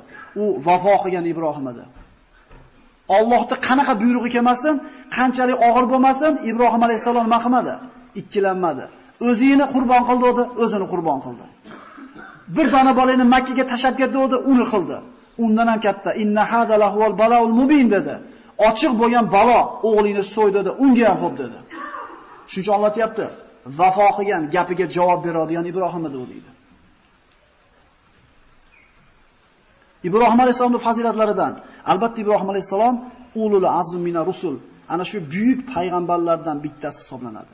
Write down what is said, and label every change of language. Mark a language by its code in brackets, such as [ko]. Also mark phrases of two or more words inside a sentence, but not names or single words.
[uz] U vafo qilgan Ibrohim edi. Allohning qanaqa buyrug'i kelmasin, qanchalik og'ir bo'lmasin, Ibrohim alayhisalom nima qilmadi? Ikkilanmadi. O'zini qurbon qildi, o'zini qurbon qildi. Bir dona bolani Makka ga tashab ketdi, uni qildi. Undan ham katta [ar] إن هذا لهو البلاء المبين [uz] dedi. Ochiq bo'lgan balo o'g'lini so'y dedi, unga ham xo'p dedi. Shuncha Alloh aytibdi, vafo qilgan gapiga javob beradigan Ibrohim edi u deydi. Ibrohim alayhisolamning fazilatlaridan, albatta Ibrohim alayhisalom [ar] أولو العزم من الرسل, [uz] ana shu buyuk payg'ambarlardan bittasi hisoblanadi.